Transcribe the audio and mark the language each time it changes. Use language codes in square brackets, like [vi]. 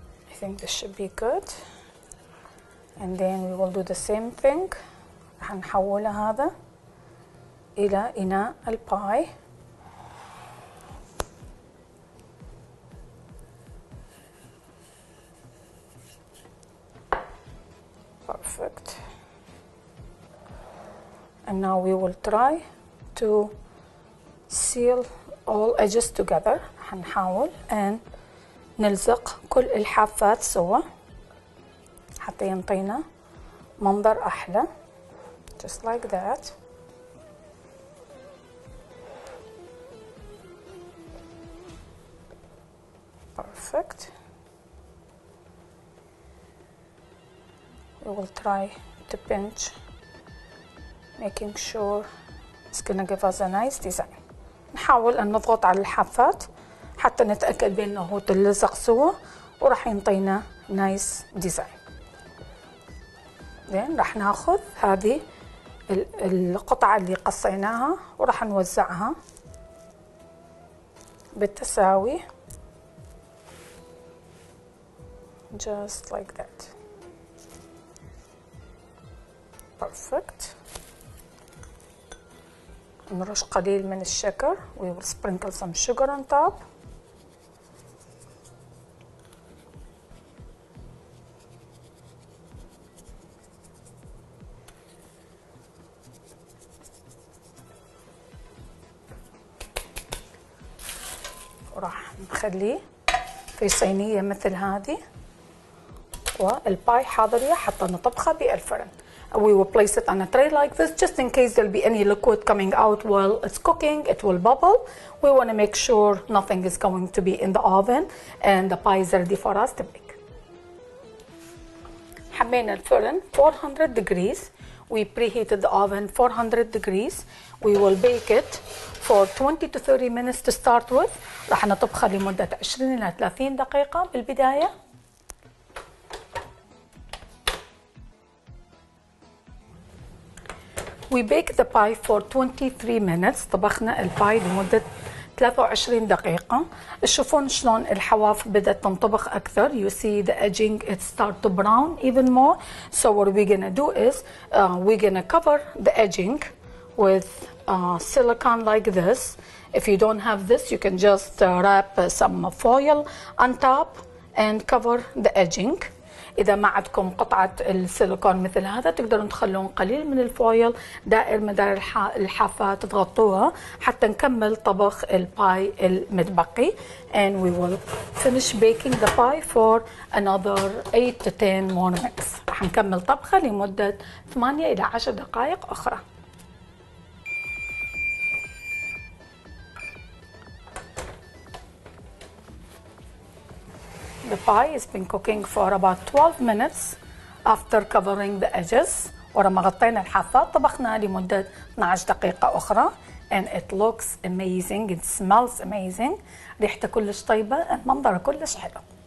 [en] I think this should be good. And then we will do the same thing. [ar] راح نحول هذا إلى إناء الباي. [en] Perfect. And now we will try to seal all edges together. [ar] هنحاول and نلزق كل الحافات سوا حتى ينطينا منظر أحلى. [en] Just like that. Perfect. We will try to pinch, making sure it's gonna give us a nice design. [ar] نحاول أن نضغط على الحافات حتى نتأكد بأنه تلزق سوا وراح ينطينا [en] Nice design. [ar] زين راح ناخذ هذه القطعة اللي قصيناها وراح نوزعها بالتساوي [en] just like that. Perfect. [ar] نرش قليل من الشكر. [en] We will sprinkle some sugar on top. [ar] وراح نخليه في صينية مثل هذه والباي حاضرة حتى نطبخها بالفرن. [en] We will place it on a tray like this just in case there'll be any liquid coming out while it's cooking. It will bubble. We want to make sure nothing is going to be in the oven and the pie is ready for us to bake. [ar] حمينا الفرن 400 degrees. [en] We preheated the oven 400 degrees. We will bake it for 20 to 30 minutes to start with. [ar] راح نطبخها لمدة 20 إلى 30 دقيقة بالبداية. [en] We baked the pie for 23 minutes. [ar] طبخنا الباي لمدة 23 دقيقة. تشوفون شلون الحواف بدأت تنطبخ أكثر. [en] You see the edging it start to brown even more. So what we're gonna do is we're gonna cover the edging with silicone like this. If you don't have this, you can just wrap some foil on top and cover the edging. [ar] إذا ما عندكم قطعة السيليكون مثل هذا تقدرون تخلون قليل من الفويل دائر مدار الحافات تغطوها حتى نكمل طبخ الباي المتبقي. [en] And we will finish baking the pie for another 8 to 10 more minutes. [ar] راح نكمل طبخة لمدة 8 إلى 10 دقائق أخرى. [en] The pie has been cooking for about 12 minutes after covering the edges. [ar] ولما غطينا الحافات طبخنا لمدة 12 دقيقة أخرى. [en] And it looks amazing, it smells amazing. [ar] ريحته كلش طيبة، المنظر كلش حلو.